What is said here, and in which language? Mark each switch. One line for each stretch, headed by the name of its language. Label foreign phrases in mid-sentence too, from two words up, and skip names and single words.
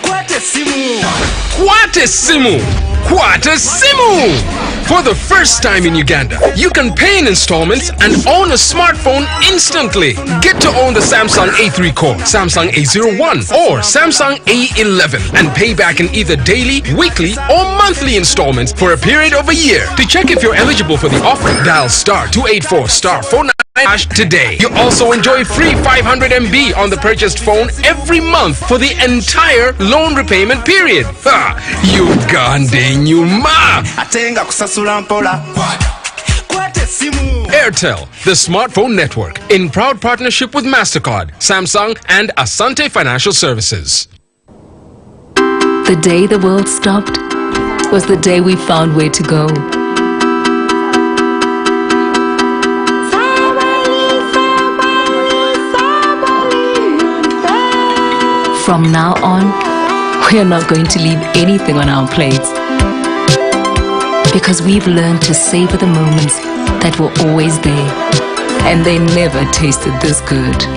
English: Quatesimu! For the first time in Uganda, you can pay in installments and own a smartphone instantly. Get to own the Samsung A3 Core, Samsung A01 or Samsung A11 and pay back in either daily, weekly or monthly installments for a period of a year. To check if you're eligible for the offer, dial *284*49# today. You also enjoy free 500 MB on the purchased phone every month for the entire loan repayment period. Ha! Uganda nyuma! Airtel, the smartphone network, in proud partnership with MasterCard, Samsung and Asante Financial Services. The day the world stopped was the day we found where to go. From now on, we are not going to leave anything on our plates, because we've learned to savor the moments that were always there, and they never tasted this good.